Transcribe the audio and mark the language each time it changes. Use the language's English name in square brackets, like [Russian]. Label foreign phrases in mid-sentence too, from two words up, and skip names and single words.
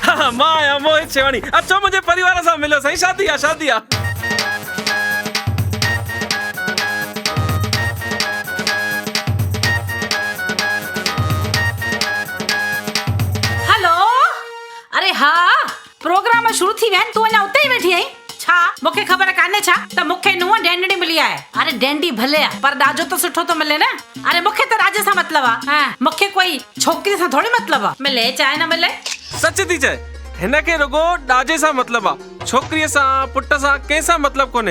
[Sindhi] मां आया मोहित शेवाणी। अचो मुझे परिवार सां मिलो साईं, शादी आ शादी आ। हेलो, अरे हाँ प्रोग्राम शुरू थी वैन, तू अञा उते ही वेठी आई छा? मूंखे ख़बर कान्हे छा त मूंखे नुंहुं डेंडड़ी मिली आहे। अरे डेंडी भले आहे पर ॾाजो त सुठो तो मिले न। अरे मूंखे त राज सां मतलब आहे, हां मूंखे कोई छोकिरी सां थोड़ी मतलब आहे। मिले चाहे न मिले। सच थी चए, हिनखे रुगो ॾाजे सां मतलब आ, छोकिरीअ सां पुट सां कंहिंसां मतलब कोन्हे।